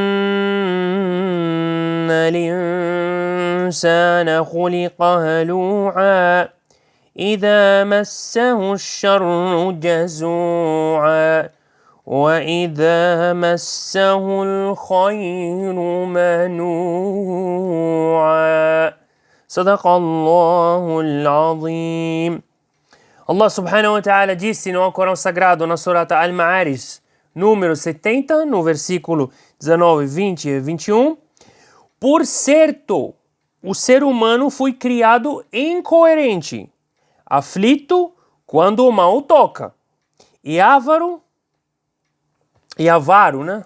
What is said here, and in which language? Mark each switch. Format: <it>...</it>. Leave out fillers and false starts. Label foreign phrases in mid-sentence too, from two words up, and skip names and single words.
<ar>الإنسان خلق هلوعا إذا مسه الشر جزوعا وإذا مسه الخير منوعا صدق الله العظيم.</ar> <pt>Allah</pt> <ar>سبحانه وتعالى</ar> <pt>disse no Corão Sagrado, na Surata Al-Ma'arij, número 70, no versículo 19, 20 e 21, por certo, o ser humano foi criado incoerente, aflito quando o mal toca, e avaro, né?</pt>